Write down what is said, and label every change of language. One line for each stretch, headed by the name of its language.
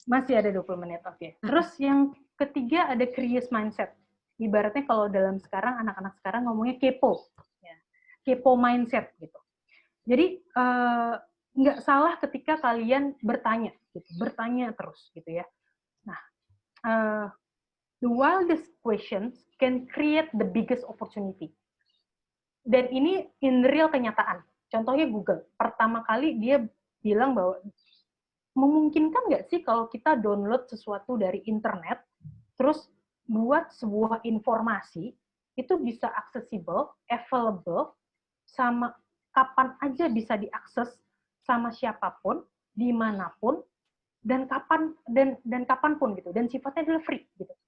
Indonesian: Masih ada 20 menit, oke. Terus yang ketiga ada curious mindset. Ibaratnya kalau dalam sekarang, anak-anak sekarang ngomongnya kepo. Ya. Kepo mindset gitu. Jadi, nggak salah ketika kalian bertanya, gitu. Bertanya terus gitu ya. Nah,
English: the wildest questions can create the biggest opportunity.
Indonesian: Dan ini
English: in real
Indonesian: kenyataan. Contohnya Google. Pertama kali dia bilang bahwa memungkinkan nggak sih kalau kita download sesuatu dari internet, terus buat sebuah informasi, itu bisa accessible, available, sama kapan aja bisa diakses sama siapapun, dimanapun, dan kapanpun gitu, dan sifatnya adalah free gitu.